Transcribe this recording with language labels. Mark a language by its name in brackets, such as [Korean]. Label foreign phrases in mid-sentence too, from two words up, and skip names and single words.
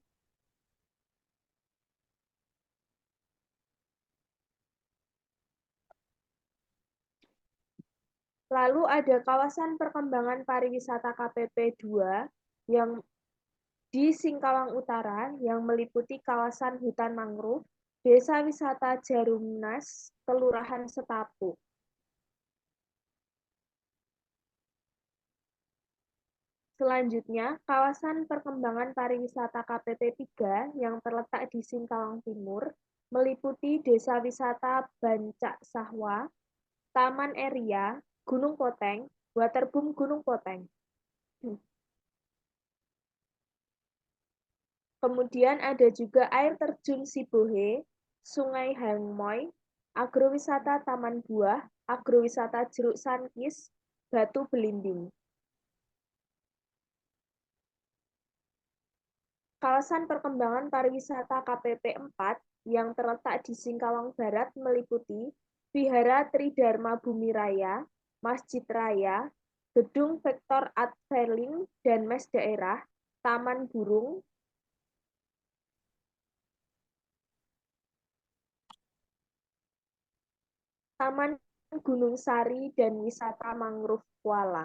[Indonesian] lalu ada kawasan perkembangan pariwisata KPP 2 yang di Singkawang Utara yang meliputi kawasan hutan mangrove, Desa Wisata Jarumnas, Kelurahan Setapu. Selanjutnya, kawasan perkembangan pariwisata KPP 3 yang terletak di Singkawang Timur meliputi Desa Wisata Bancak Sahwa, Taman Eria, Gunung Poteng, Waterboom Gunung Poteng. Kemudian ada juga air terjun Sibohe, Sungai Hangmoy, agrowisata Taman Buah, agrowisata Jeruk Sankis, Batu Belimbing. Kawasan perkembangan pariwisata KPP 4 yang terletak di Singkawang Barat meliputi Vihara Tridharma Bumi Raya, Masjid Raya, Gedung Vektor Art Verling dan Mes Daerah, Taman Burung, Taman Gunung Sari, dan wisata mangrove Kuala.